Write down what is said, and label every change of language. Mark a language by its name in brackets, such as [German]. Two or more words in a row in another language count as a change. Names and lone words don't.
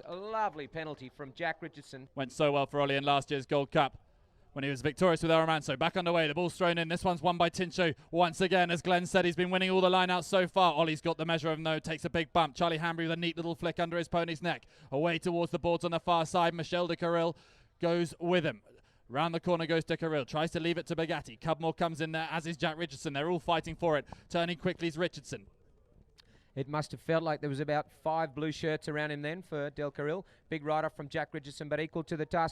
[English] A lovely penalty from Jack Richardson. Went so well for Ollie in last year's Gold Cup when he was victorious with Aramanso. Back underway, the ball's thrown in. This one's won by Tincho once again. As Glenn said, he's been winning all the line-outs so far. Ollie's got the measure of no, takes a big bump. Charlie Hanbury with a neat little flick under his pony's neck. Away towards the boards on the far side. Michel de Carril goes with him. Round the corner goes de Carril, tries to leave it to Bugatti. Cudmore comes in there, as is Jack Richardson. They're all fighting for it. Turning quickly is Richardson. It must have felt like there was about 5 blue shirts around him then for Del Carril. Big write-off from Jack Richardson, but equal to the task.